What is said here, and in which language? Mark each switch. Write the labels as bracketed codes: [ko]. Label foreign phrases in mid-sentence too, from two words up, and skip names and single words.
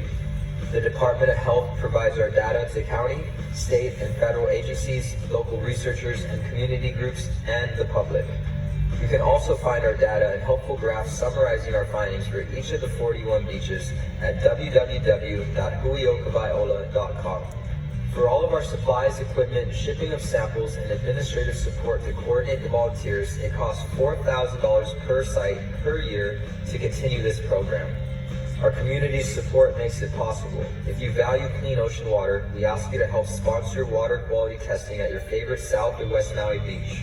[en] The Department of Health provides our data to county, state, and federal agencies, local researchers, and community groups, and the public. You can also find our data and helpful graphs summarizing our findings for each of the 41 beaches at www.huiokawaiʻola.com. For all of our supplies, equipment, shipping of samples, and administrative support to coordinate the volunteers, it costs $4,000 per site per year to continue this program. Our community's support makes it possible. If you value clean ocean water, we ask you to help sponsor water quality testing at your favorite South and West Maui beach.